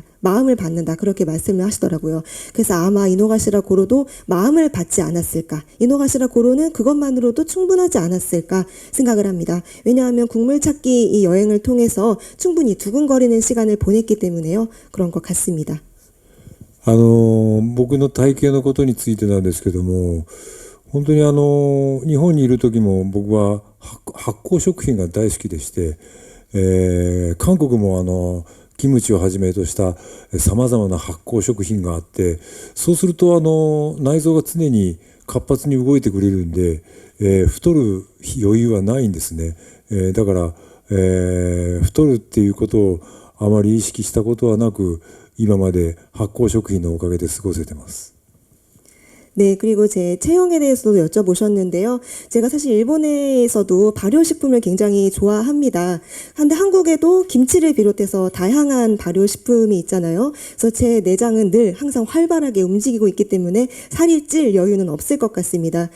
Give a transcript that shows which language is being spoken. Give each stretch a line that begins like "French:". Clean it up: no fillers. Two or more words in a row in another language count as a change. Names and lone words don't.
Korean: 마음을 받는다 그렇게 말씀을 하시더라고요. 그래서 아마 이노가시라 고로도 마음을 받지 않았을까. 이노가시라 고로는 그것만으로도 충분하지 않았을까 생각을 합니다. 왜냐하면 국물 찾기 이 여행을 통해서 충분히 두근거리는 시간을 보냈기 때문에요. 그런 것 같습니다.
Japanese: 僕の体型のことについてなんですけども、本当に日本にいる時も僕は発酵食品が大好きでして、韓国もキムチをはじめとしたさまざまな発酵食品があって、そうすると内臓が常に活発に動いてくれるんで、太る余裕はないんですね。だから、太るっていうことをあまり意識したことはなく、今まで発酵食品のおかげで過ごせてます。
Korean: 네, 그리고 제 체형에 대해서도 여쭤보셨는데요. 제가 사실 일본에서도 발효식품을 굉장히 좋아합니다. 한데 한국에도 김치를 비롯해서 다양한 발효식품이 있잖아요. 그래서 제 내장은 늘 항상 활발하게 움직이고 있기 때문에 살이 찔 여유는 없을 것 같습니다.